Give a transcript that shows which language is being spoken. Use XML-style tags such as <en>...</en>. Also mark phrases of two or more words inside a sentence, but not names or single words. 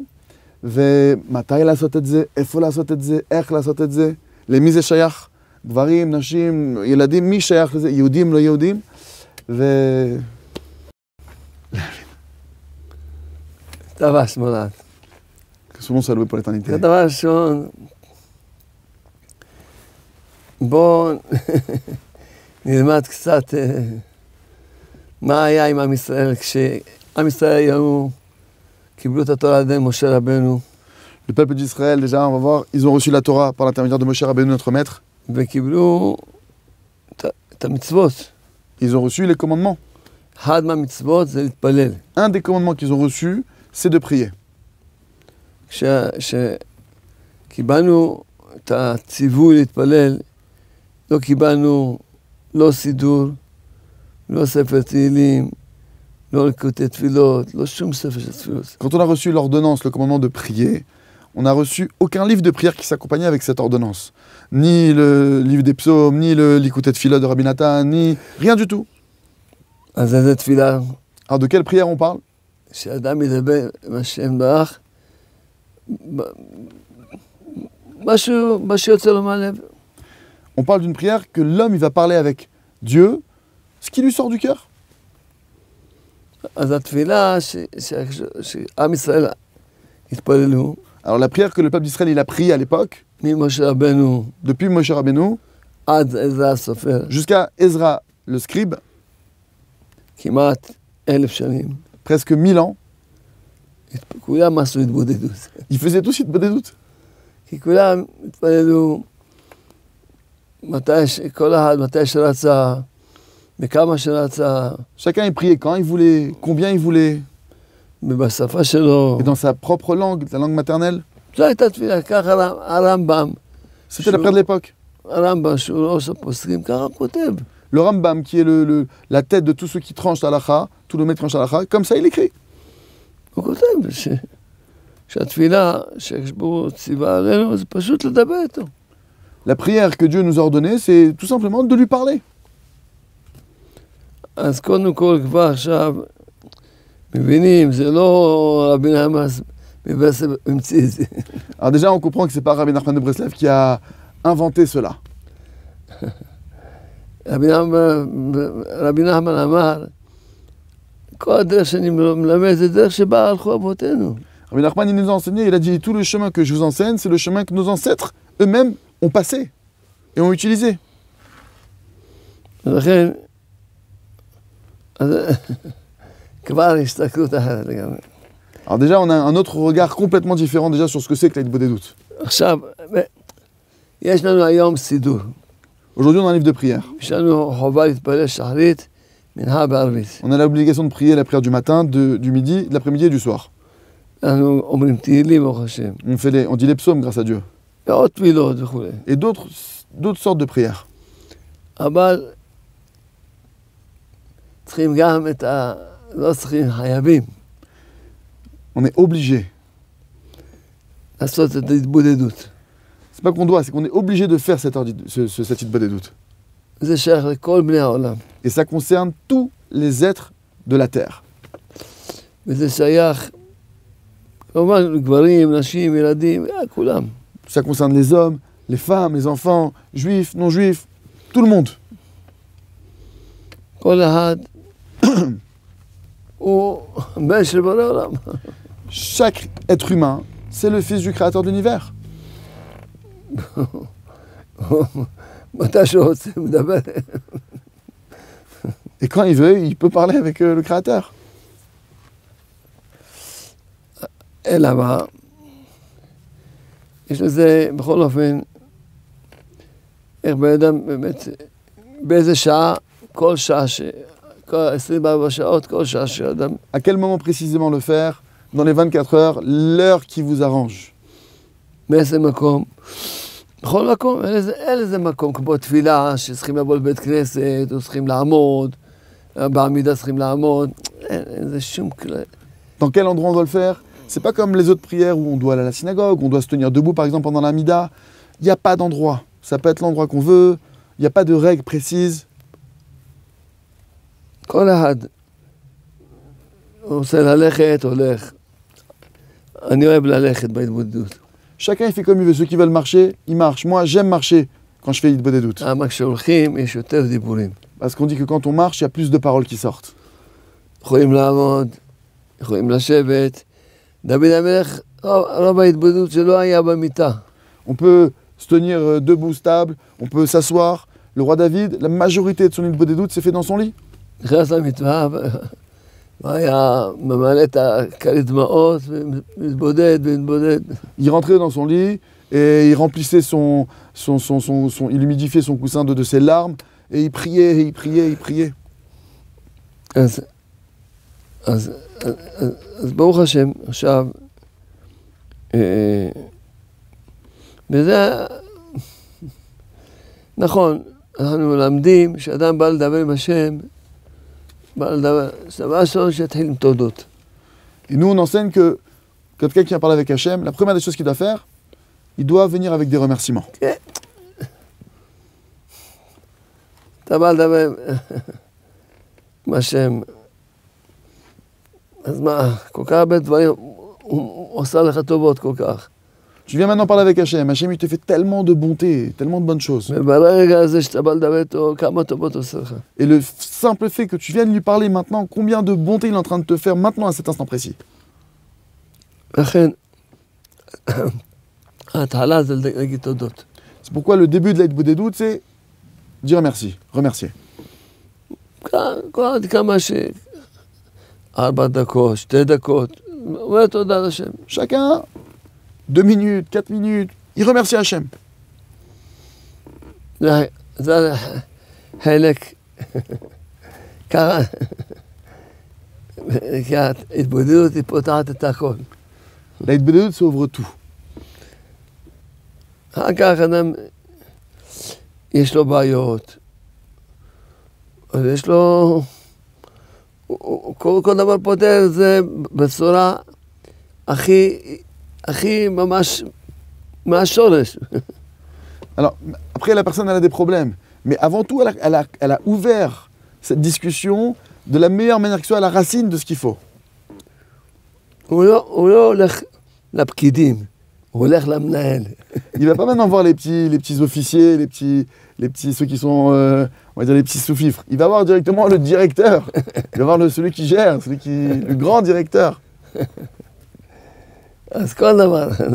<he>ומתי לעשות את זה, איפה לעשות את זה, איך לעשות את זה, למי זה שייך, גברים, נשים, ילדים, מי שייך לזה, יהודים, לא יהודים, דבר שמולת.</he> <fr>Souvent ça loué pour l'éternité.</fr> <he>דבר ראשון, בואו נלמד קצת מה היה עם עם ישראל כשעם ישראל היו קיבלו את התורה על ידי משה רבנו.</he> <fr>Le peuple d'Israël, déjà, on va voir, ils ont reçu la Torah par l'intermédiaire de Moshe Rabbeinu, notre maître.</fr> <he>וקיבלו את המצוות.</he> <fr>Ils ont reçu les commandements.</fr> <he>אחד מהמצוות זה להתפלל.</he> <fr>Un des commandements qu'ils ont reçus, c'est de prier.</fr> <he>כשקיבלנו את הציווי להתפלל, לא קיבלנו לא סידור, לא ספר תהילים, לא לקוטי תפילות, לא שום ספר של תפילות.</he> <fr>Quand on a reçu l'ordonnance, le commandement de prier, on n'a reçu aucun livre de prière qui s'accompagnait avec cette ordonnance. Ni le livre des psaumes, ni le Likutei Tefilot de Rabbi Nathan, ni rien du tout.</fr> <he>אז איזה תפילה?</he> <fr>Alors de quelle prière on parle?</fr> <he>שאדם ידבר עם השם ברך, משהו שיוצא לו מהלב.</he> <fr>On parle d'une prière que l'homme il va parler avec Dieu, ce qui lui sort du cœur.</fr> <he>אז התפילה שעם ישראל התפללו,</he> <fr>Alors la prière que le peuple d'Israël il a priée à l'époque,</fr> <he>ממשה רבנו</he> <fr>depuis Moshe Rabbeinu</fr> <he>עד עזרא הסופר,</he> <fr>jusqu'à Ezra le scribe,</fr> <he>כמעט 1000 שנים,</he> <fr>presque 1000 ans,</fr> <he>כולם עשו התבודדות.</he> <fr>ils faisaient tous התבודדות.</fr> <he>כי כולם התפללו כל אחד מתי שרצה, בכמה שרצה,</he> <fr>Chacun il priait quand il voulait, combien il voulait,</fr> <he>ובשפה שלו.</he> <fr>et dans sa propre langue, la langue maternelle.</fr> <he>זו הייתה תפילה, ככה הרמב"ם.</he> <fr>C'était la prière de l'époque.</fr> <he>הרמב"ם שהוא ראש הפוסקים, ככה כותב.</he> <fr>Le Rambam, qui est la tête de tous ceux qui tranchent l'halakha, tout le maître tranche l'halakha, comme ça il écrit.</fr> <he>הוא כותב שהתפילה שיש בו ציווה עלינו, זה פשוט לדבר איתו.</he> <fr>La prière que Dieu nous a ordonnée, c'est tout simplement de lui parler.</fr> <he>אז קודם כל כבר עכשיו מבינים, זה לא רבי נחמן מברסלב המציא את זה.</he> <fr>Alors déjà, on comprend que c'est pas Rabbi Nachman de Breslev qui a inventé cela.</fr> <he>רבי נחמן אמר, כל הדרך שאני מלמד זה דרך שבה הלכו אבותינו.</he> <fr>Rabbi Nachman, il nous a enseigné, il a dit, tout le chemin que je vous enseigne, c'est le chemin que nos ancêtres eux-mêmes ont passé et ont utilisé.</fr> <he>ולכן, כבר הסתכלות אחרת לגמרי.</he> <fr>Alors déjà, on a un autre regard complètement différent déjà sur ce que c'est que l'Aïd Bodedut.</fr> <he>עכשיו, יש לנו היום סידור.</he> <fr>Aujourd'hui, on a un livre de prière.</fr> <he>יש לנו חובה להתפלל שחרית, מנחה בערבית.</he> <fr>On a l'obligation de prier la prière du matin, du midi, de l'après-midi et du soir.</fr> <he>אנחנו אומרים תהילים, ברוך השם.</he> <fr>On dit les psaumes grâce à Dieu.</fr> <he>ועוד תפילות וכו'.</he> <fr>Et d'autres sortes de prières.</fr> <he>אבל צריכים גם את לא צריכים, חייבים.</he> <fr>On est obligé.</fr> <he>לעשות את ההתבודדות.</he> <fr>C'est pas qu'on doit, c'est qu'on est obligé de faire cette Bodedut.</fr> <he>זה שייך לכל בני העולם.</he> <fr>Et ça concerne tous les êtres de la terre.</fr> <he>וזה שייך, כמובן, גברים, נשים, ילדים, כולם.</he> <fr>Ça concerne les hommes, les femmes, les enfants, juifs, non-juifs, tout le monde.</fr> <he>כל אחד הוא בן של בורא עולם.</he> <fr>Chaque être humain, c'est le fils du créateur de l'univers.</fr> <he>מתי שהוא רוצה, הוא מדבר.</he> <fr>Et quand il veut, il peut parler avec le créateur.</fr> <he>אלא מה? יש לזה, בכל אופן, איך בן אדם באמת, באיזה שעה, כל שעה, כל 24 שעות, כל שעה שאדם...</he> <fr>À quel moment précisément le faire? Dans les 24 heures, l'heure qui vous arrange.</fr> <he>באיזה מקום? בכל מקום, אין איזה מקום, כמו תפילה, שצריכים לבוא לבית כנסת, או צריכים לעמוד, בעמידה צריכים לעמוד, אין זה שום כלל.</he> <fr>Dans quel endroit on doit le faire? C'est pas comme les autres prières où on doit aller à la synagogue, on doit se tenir debout par exemple pendant la mida. Il n'y a pas d'endroit. Ça peut être l'endroit qu'on veut. Il n'y a pas de règles précises.</fr> <he>כל אחד רוצה ללכת, הולך. אני אוהב ללכת בהתבודדות.</he> <fr>Chacun il fait comme il veut. Ceux qui veulent marcher, ils marchent. Moi, j'aime marcher quand je fais Hitbodedut.</fr> <he>למה כשהולכים יש יותר דיבורים.</he> <fr>Parce qu'on dit que quand on marche, il y a plus de paroles qui sortent.</fr> <he>יכולים לעמוד, יכולים לשבת. דוד המלך, רוב ההתבודדות שלו היה במיטה.</he> <fr>On peut se tenir debout stable, on peut s'asseoir. Le roi David, la majorité de son Hitbodedut s'est fait dans son lit.</fr> <he>נכנס למיטה, והיה ממלא את הכרית דמעות, ומתבודד ומתבודד.</he> <fr>Il rentrait dans son lit et il remplissait il humidifiait son coussin de ses larmes et il priait, et il priait, et il priait.</fr> <he>אז ברוך השם, עכשיו, וזה, נכון, אנחנו מלמדים שאדם בא לדבר עם השם, בא לדבר, זה דבר ראשון שיתחיל עם תודות.</he> <fr>Et nous, on enseigne que quand quelqu'un parle avec Hachem, la première des choses qu'il doit faire, il doit venir avec des remerciements.</fr> <he>אתה בא לדבר עם השם, אז מה, כל כך הרבה דברים, הוא עושה לך טובות כל כך.</he> <fr>Tu viens maintenant parler avec Hachem. Hachem, il te fait tellement de bonté, tellement de bonnes choses.</fr> <he>וברגע הזה שאתה בא לדבר איתו, כמה טובות הוא עושה לך.</he> <fr>Et le simple fait que tu viennes lui parler maintenant, combien de bonté il est en train de te faire maintenant à cet instant précis.</fr> <he>לכן, ההתחלה זה להגיד תודות.</he> <fr>C'est pourquoi le début de l'Hitbodedut, c'est dire merci, remercier.</fr> <he>כמה ש... 4 דקות, 2 דקות, אומר תודה לשם.</he> <fr>Chacun, 2 minutes, 4 minutes, il remercie Hachem.</fr> <he>זה חלק, ככה, כי ההתבודדות היא פותחת את הכל.</he> <fr>L'Hitbodedut, ça ouvre tout.</fr> <he>אחר כך אדם, יש לו בעיות, אז יש לו, כל דבר פותר את זה בצורה הכי ממש מהשורש.</he> <fr>Alors, après, la personne, elle a des problèmes. Mais avant tout, elle a ouvert cette discussion de la meilleure manière que ce soit à la racine de ce qu'il faut.</fr> <he>הוא לא הולך לפקידים, הוא הולך למנהל.</he> <fr>Il va pas maintenant voir les petits officiers, les petits ceux qui sont, on va dire les petits sous-fifres. Il va voir directement le directeur. Il va voir celui qui gère, le grand directeur.</fr> <he>אז כל דבר.</he>